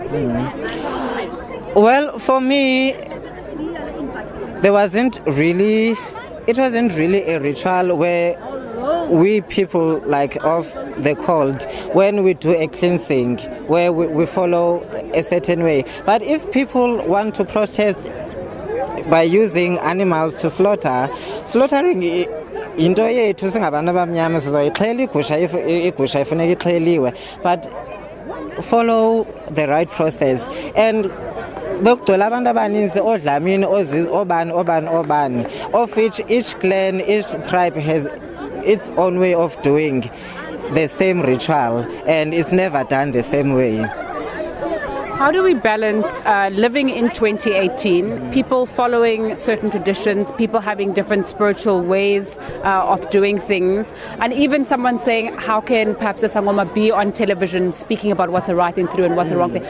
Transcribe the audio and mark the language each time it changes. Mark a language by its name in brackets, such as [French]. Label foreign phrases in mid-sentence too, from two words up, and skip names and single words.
[English] Well, for me, it wasn't really a ritual where we people like of the cult, when we do a cleansing, where we follow a certain way. But if people want to protest by using animals to slaughtering into [Xhosa] yethu singabantu abamnyama sizoyixhela igusha ifuneka ixheliwe, [English] but follow the right process. [Xhosa] And bekugcwele abantu abaninzi odlamini obani, [English] of which each clan, each tribe has its own way of doing the same ritual, and it's never done the same way. How do we balance living in 2018, people following certain traditions, people having different spiritual ways of doing things, and even someone saying, how can perhaps the Sangoma be on television speaking about what's the right thing to do and what's the wrong thing?